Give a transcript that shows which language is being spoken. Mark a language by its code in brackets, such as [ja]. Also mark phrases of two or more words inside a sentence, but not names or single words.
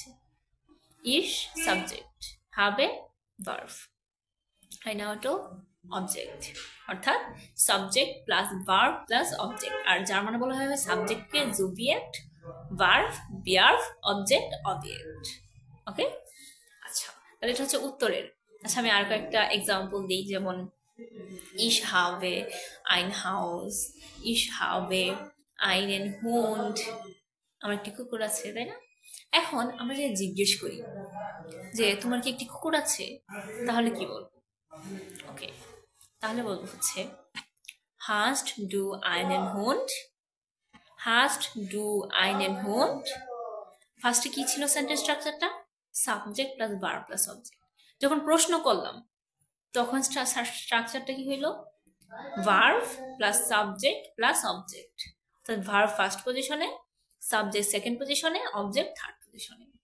[de] ich subject, habe verb, ein Auto object. [bn] অর্থাৎ [en] subject plus verb plus object. [bn] আর জার্মানে বলা হয় সাবজেক্টকে জুবিয়েক্ট, ভার্ব বিয়ার্ভ, অবজেক্ট অবজেক্ট। ওকে, আচ্ছা তাহলে এটা হচ্ছে উত্তরের। আচ্ছা আমি আর কয়েকটা এক্সাম্পল দিই, যেমন [de] ich habe ein Haus, ich habe einen Hund, [bn] আমার একটি কুকুর আছে, তাই না? এখন আমরা যদি জিজ্ঞেস করি যে তোমার কি একটি কুকুর আছে, তাহলে কি বলবো? ওকে, তাহলে বলবো হচ্ছে [de] hast du einen Hund, hast du einen Hund। [bn] ফার্স্টে কি ছিল [en] sentence structure? subject plus verb plus object. [bn] যখন প্রশ্ন করলাম তখন স্ট্রাকচারটা কি হইলো? [en] verb plus subject plus object. অর্থাৎ verb first position, subject second position, object third position.